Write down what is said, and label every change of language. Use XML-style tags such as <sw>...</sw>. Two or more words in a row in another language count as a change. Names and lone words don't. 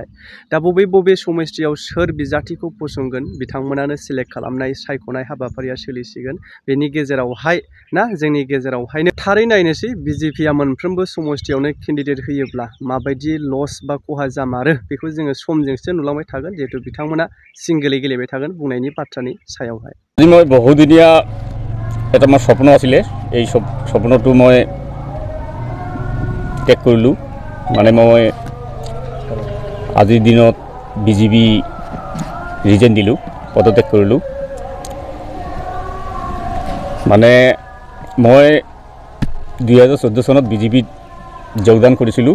<brx>दा बबे समस्थियाव सोर बिजाथिखौ फसंगोन बिथांमोनानो सिलेक्ट खालामनाय सायख'नाय हाबाफारिया सोलिसिगोन। बेनि गेजेरावहाय जोंनि गेजेरावहायनो थारै नायनोसै बिजेपिआ मोनफ्रोमबो समस्थियावनो केन्डिडेट होयोब्ला माबायदि लस बा खहा जामारो, बेखौ जोङो समजोंसो नुलांबाय थागोन, जिहेतु बिथांमोना सिंगेलै गेलेबाय थागोन बुंनायनि बाथ्रानि सायावहाय।</brx> <as>মই বহুদিনীয়া এটা মোৰ স্বপ্ন আছিলে, এই স্বপ্নটো মই ত্যাগ কৰিলোঁ। মানে মই আজিৰ দিনত বিজেপি ৰিজাইন দিলোঁ, পদত্যাগ কৰিলোঁ। মানে মই 2014 চনত বিজেপিত যোগদান কৰিছিলোঁ।</as>